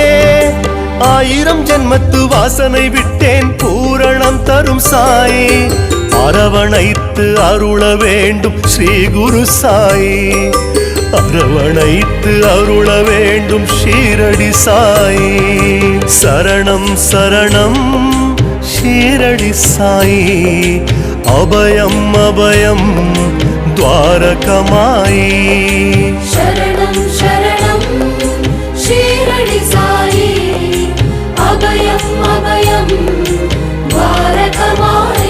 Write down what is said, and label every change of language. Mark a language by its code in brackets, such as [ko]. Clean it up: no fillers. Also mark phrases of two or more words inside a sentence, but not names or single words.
[ta] 1000 ஜென்மத்து வாசனை விட்டேன் பூரணம் தரும் சாயி, அரவணைத்து அருள வேண்டும் ஸ்ரீ குரு சாயி, அரவணைத்து அருள வேண்டும் ஷீரடி சாயி. சரணம் சரணம் ஷீரடி சாயி, அபயம் அபயம் द्वारकमाई. [sa] शरणं शरणं शीरडि साई, अभयं अभयं द्वारकमाई.